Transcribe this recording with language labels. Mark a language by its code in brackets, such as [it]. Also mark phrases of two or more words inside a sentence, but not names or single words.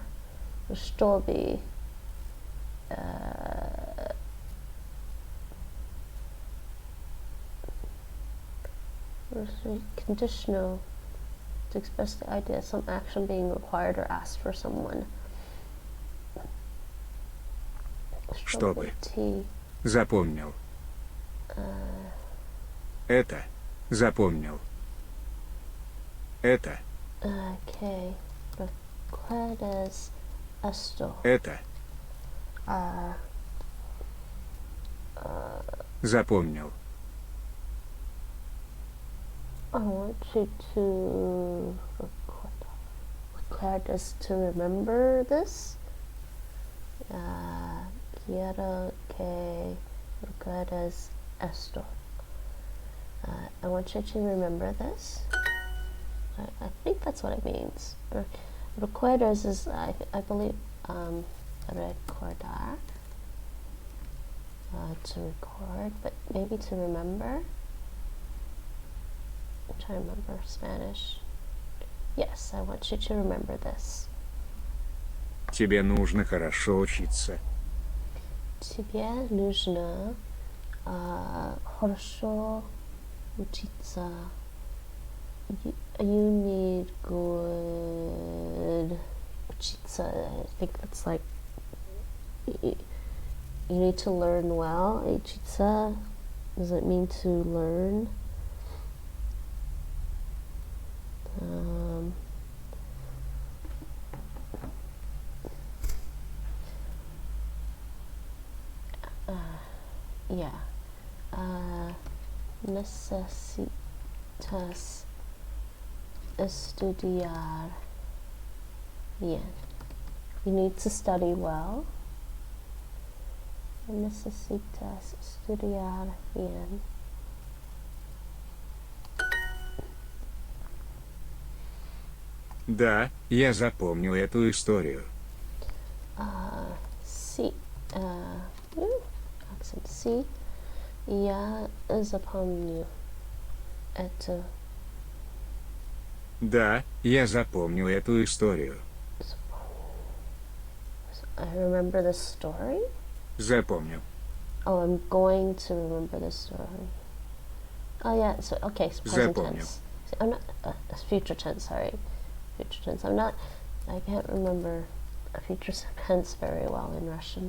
[ru] Stobi. [en] Conditional to express the idea of some action being required or asked for someone. [ru] Чтобы. Запомнил. Это. Запомнил. Это. [es] Okay. Recuerdas esto. [ru] Это. Запомнил. [en] I want you to recuerdas to remember this. [es] Quiero que recuerdes esto. [en] I want you to remember this. I think that's what it means. Recuerdas is, I believe, recordar. To record, but maybe to remember. I'm trying to remember Spanish. Yes, I want you to remember this. [ru] Тебе нужно хорошо учиться. Тебе нужно хорошо учиться. [en] You need good учиться. I think that's like you need to learn well. Учиться, does it mean to learn? Yeah. [es] Necesitas estudiar bien. [en] You need to study well. [es] Necesitas estudiar bien. [ru] Да, я запомнил эту историю. [es] Sí. Accent sí. [ru] Я запомню это. Да, я запомнил эту историю. [en] I remember the story? [ru] Запомнил. [en] Oh, I'm going to remember the story. Oh yeah, so okay, so present tense. So I'm not future tense, sorry. Future tense. I can't remember a future tense very well in Russian.